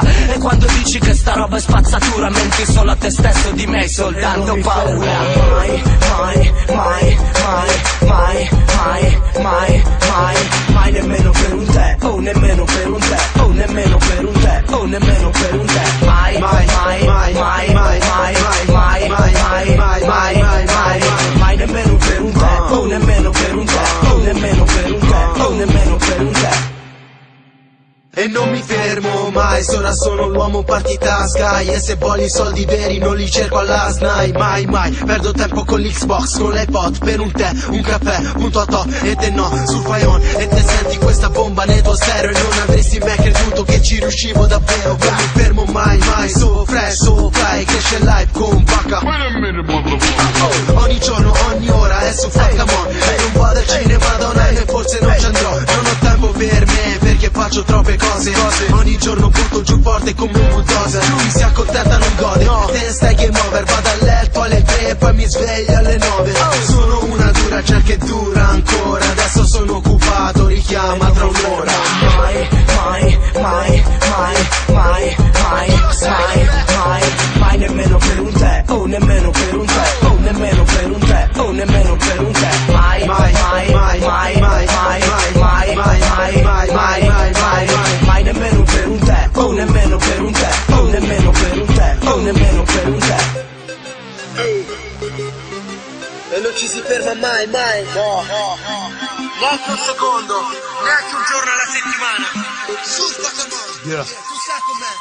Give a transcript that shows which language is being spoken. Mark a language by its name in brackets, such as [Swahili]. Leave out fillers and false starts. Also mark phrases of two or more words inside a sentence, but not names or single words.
[Italian] E quando dici che sta roba è spazzatura, menti solo a te stesso, di me hai soltanto paura. Mai, mai, mai, mai, mai, mai, mai, mai, mai, nemmeno per un te, oh nemmeno per un te, oh nemmeno per un te, oh nemmeno per un te, mai, mai, mai, mai, mai, mai, mai, mai, mai, mai, mai, mai, mai, mai, nemmeno per un te, oh nemmeno per un te, oh nemmeno per un te, oh nemmeno per un te. E non mi fermo mai, ora sono l'uomo partita Sky, e se voglio i soldi veri non li cerco alla SNAI. Mai, mai, perdo tempo con l'Xbox, con l'iPod, per un tè, un caffè, un totò, e te no, sul Faion, e te senti questa bomba nel tuo stereo, e non avresti mai creduto che ci riuscivo davvero. Non mi fermo mai, mai, [English] so fresh, so fly, [Italian] cresce live con Bacca. Ogni giorno, ogni ora è su Facamon, e non vado al cinema da un anno e forse non ci andrò. Non ho tempo per me, perché faccio troppe cose. Ogni giorno butto giù forte come un bulldozer. Lui si accontenta, non gode, te ne stai [English] game over. [Italian] Vado a letto alle 3 e poi mi sveglio alle 9. Sono una dura, c'è che dura ancora. Adesso sono occupato, richiama tra un'ora. Mai, mai, mai, mai, mai, mai, mai, mai, mai, nemmeno per un te, oh nemmeno per un te, oh nemmeno per un te, oh nemmeno per un te, mai, mai, mai, mai, mai, mai, mai, mai, mai, mai, mai, mai, mai, mai, nemmeno per un te, oh nemmeno per un te, oh nemmeno per un te, oh nemmeno per un te. E non ci si ferma mai, mai, no, neanche un secondo, neanche un giorno alla settimana. Su Facamon, tu sai com'è.